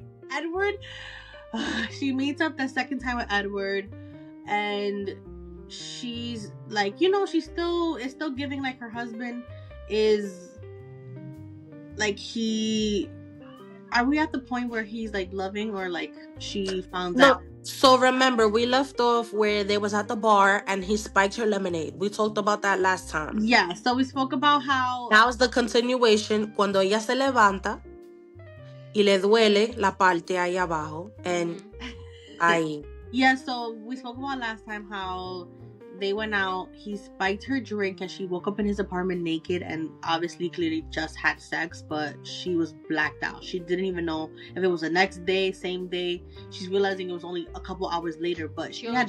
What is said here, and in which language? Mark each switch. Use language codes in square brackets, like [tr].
[en] Edward, she meets up the second time with Edward, and she's like, you know, she's still giving like her husband is like are we at the point where he's like loving, or like she found out? So remember, we left off where they was at the bar and he spiked her lemonade. We talked about that last time. Yeah, so we spoke about how now is the continuation. [es] Cuando ella se levanta y le duele la parte ahí abajo, and ahí. [en] Yeah, so we spoke about last time how they went out, he spiked her drink, and she woke up in his apartment naked and obviously clearly just had sex, but she was blacked out. She didn't even know if it was the next day, same day. She's realizing it was only a couple hours later, but she had